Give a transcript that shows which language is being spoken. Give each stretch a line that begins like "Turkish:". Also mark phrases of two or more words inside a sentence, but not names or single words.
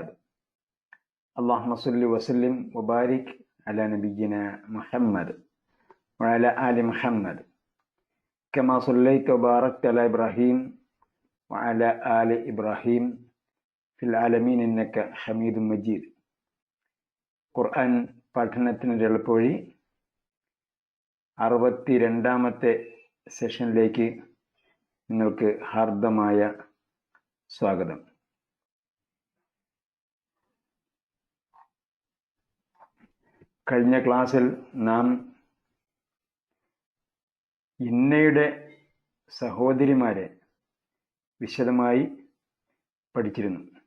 Arabic: اللهم صل وسلم وبارك على نبينا محمد وعلى آل محمد كما صليت وباركت على إبراهيم وعلى آل إبراهيم في العالمين إنك حميد مجيد.
Malayalam: ഖുർആൻ പഠനത്തിൻ്റെ എളുപ്പവഴി 62ാമത്തെ സെഷനിലേക്ക് നിങ്ങൾക്ക് ഹാർദമായ സ്വാഗതം. കഴിഞ്ഞ ക്ലാസ്സിൽ നാം ഇന്നയുടെ സഹോദരിമാരെ വിശദമായി പഠിച്ചിരുന്നു.